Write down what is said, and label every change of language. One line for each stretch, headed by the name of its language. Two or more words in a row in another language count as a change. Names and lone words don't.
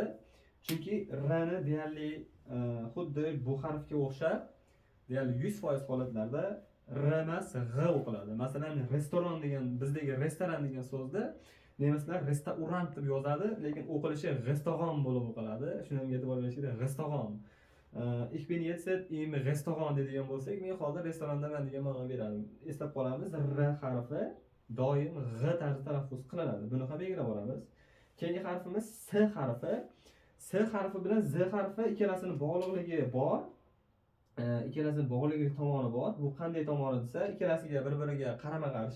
Uzbek: Chunki R ni deyarli xuddi bu harfga o'xshab, deyarli 100% holatlarda R emas, G o'qiladi. Masalan, restoran degan, bizdagi restoran degan so'zni nemislar restaurant deb yozadi, lekin o'qilishi restoran bo'lib o'qiladi. Shunga e'tibor berish kerak, restoran.
German: Ich bin jetzt im Restaurant
Uzbek: degan bo'lsak, men hozir restorandaman degan ma'no beradi. Eslab qolamiz, R harfi doim G tarzida talaffuz qilinadi. Buni ham belgilab olamiz. Keyingi harfimiz S harfi. S harfi bilan Z harfi ikkalasining bog'liqligi bor. Ikkalasining bog'liqlik tomoni bor. Bu qanday tomoni desa, ikkalasiga bir-biriga qarama-qarshi.